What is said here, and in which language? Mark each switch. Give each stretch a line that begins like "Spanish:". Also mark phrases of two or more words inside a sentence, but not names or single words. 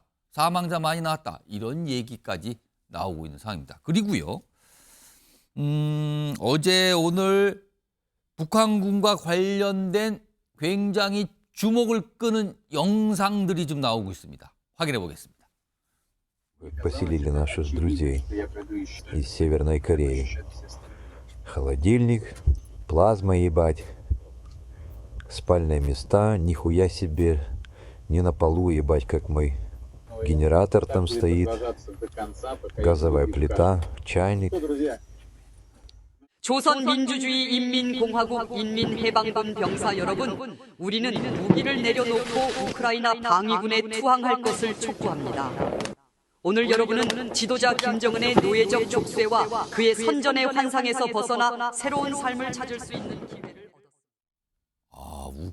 Korean: 사망자 많이 나왔다. 이런 얘기까지 나오고 있는 상황입니다. 그리고요. 어제 오늘 북한군과 관련된 굉장히 주목을 끄는 영상들이 좀 나오고 있습니다. 확인해 보겠습니다.
Russian: Поселили наших друзей из Северной Кореи. Холодильник, плазма ебать, спальные места, нихуя себе, не на полу ебать, как мы. Генератор там стоит, газовая плита, чайник.
Korean: 조선민주주의 인민공화국 인민해방군 병사 여러분, 우리는 무기를 내려놓고 우크라이나 방위군에 투항할 것을 촉구합니다. 오늘 여러분은 지도자 김정은의 노예적 족쇄와 그의 선전의 환상에서 벗어나 새로운 삶을 찾을 수 있는 기회를 얻었습니다.